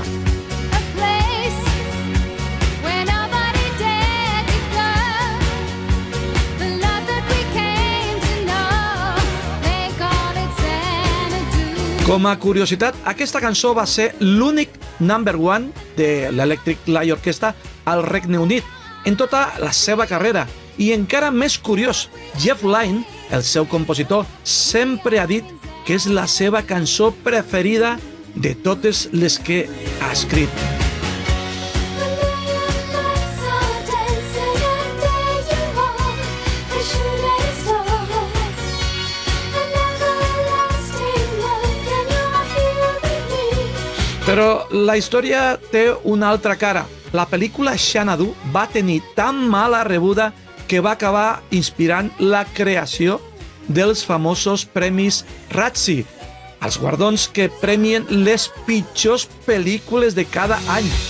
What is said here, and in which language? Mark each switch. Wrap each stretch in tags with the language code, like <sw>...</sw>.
<en>A place where nobody dared to go. The love that we came to know, they call it Xanadu.</en> <ca>Com a curiositat, aquesta cançó va ser l'únic number one de l'Electric Light Orchestra al Regne Unit en tota la seva carrera. I encara més curiós, Jeff Lynne, el seu compositor, sempre ha dit que és la seva cançó preferida de totes les que ha escrit.</ca> <en>A million lights are dancing and there you are, the shooting star. An everlasting look and you're here with me.</en> <ca>Però la història té una altra cara. La pel·lícula Xanadu va tenir tan mala rebuda que va acabar inspirant la creació dels famosos premis Razzie, els guardons que premien les pitjors pel·lícules de cada any.</ca>